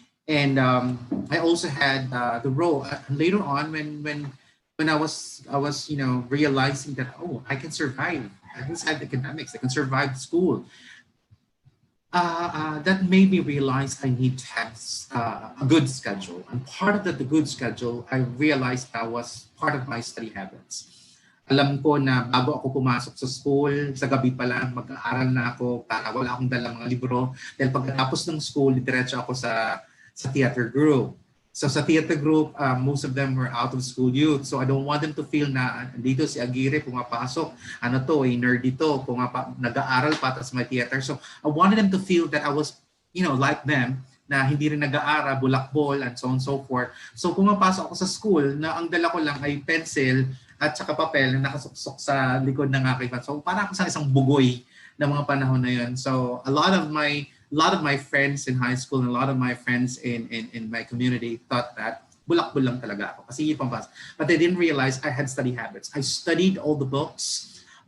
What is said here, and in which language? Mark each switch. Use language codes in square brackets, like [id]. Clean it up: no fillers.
[en] And I also had the role later on when I was realizing that, oh, I can survive. I can survive academics. I can survive school. That made me realize I need to have a good schedule. And part of the good schedule, I realized that was part of my study habits. [tl] Alam ko na bago ako pumasok sa school, sa gabi pa lang, mag-aaral na ako para wala akong dalang mga libro. Dahil pagkatapos ng school, diretso ako sa theater group. [en] So sa theater group, most of them were out of school youth. So I don't want them to feel [tl] na dito si Aguirre pumapasok. Ano to, nerdy to, nag-aaral pa tas may theater. [en] So I wanted them to feel that I was, like them, [tl] na hindi rin nag-aaral, bulakbol, [en] and so on and so forth. [tl] So pumapasok ako sa school na ang dala ko lang ay pencil at saka papel na nakasuksok sa likod ng aking van. So parang ako sa isang bugoy ng mga panahon na yun. [en] So a lot of my friends in high school and a lot of my friends in my community thought that [tl] bulakbol lang talaga ako kasi pampas. [en] But they didn't realize I had study habits. I studied all the books.